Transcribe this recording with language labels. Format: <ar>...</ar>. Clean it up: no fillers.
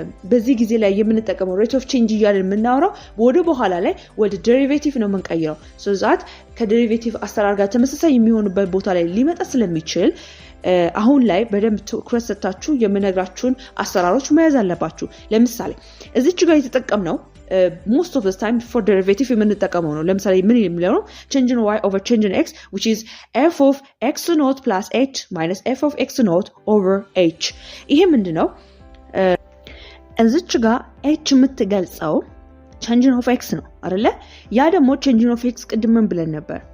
<am>በዚህ ጊዜ ላይ የምንጠቀመው rate of change እያልን የምናወራው ወደ በኋላ ላይ ወደ ዴሪቬቲቭ ነው የምንቀይረው። so that ከዴሪቬቲቭ አሰራር ጋር ተመሳሳይ የሚሆንበት ቦታ ላይ ሊመጣ ስለሚችል አሁን ላይ በደንብ ትኩረት ሰጣችሁ የምነግራችሁን አሰራሮች መያዝ አለባችሁ። ለምሳሌ እዚች ጋር የተጠቀምነው</am> <en>most of the time for derivative</en> <am>የምንጠቀመው ነው። ለምሳሌ ምን የሚለው ነው?</am> <en>change in y over change in x which is f of x naught plus h minus f of x naught over h.</en> <am>ይሄ ምንድነው? እዚች ጋር h የምትገልጸው change of x ነው አይደለ? ያ ደግሞ change of x ቅድም ምን ብለን ነበር?</am>